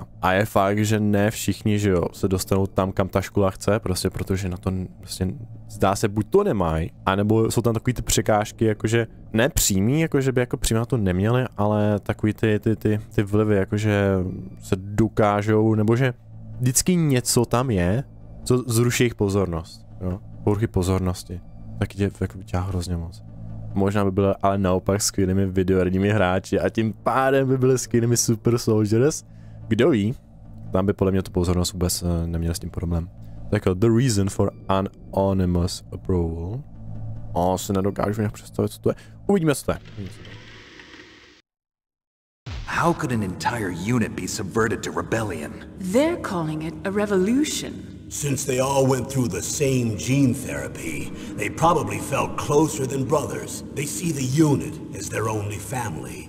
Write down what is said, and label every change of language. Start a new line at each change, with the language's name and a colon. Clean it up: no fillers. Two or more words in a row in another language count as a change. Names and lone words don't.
Czech: A je fakt, že ne všichni, že jo, se dostanou tam, kam ta škola chce, prostě protože na to prostě zdá se, buď to nemají, anebo jsou tam takový ty překážky, jakože ne přímý, jakože by jako přímo na to neměli, ale takový ty vlivy, jakože se dokážou, nebo že vždycky něco tam je, co zruší jejich pozornost, jo, poruchy pozornosti. Tak tě jako dělá hrozně moc. Možná by byly ale naopak skvělými videoherními hráči a tím pádem by byly skvělými
English: super soldiers.
Czech: Kdo ví? Tam by podle mě tu pozornost vůbec neměl s tím problém.
English: Tak the reason for anonymous approval.
Czech: Si nedokážu nějak představit, co to je. Uvidíme, co to je.
English: How could an entire unit be subverted to rebellion? They're calling it a revolution. Since they all went through the same gene therapy, they probably felt closer than brothers. They see the unit as their only family.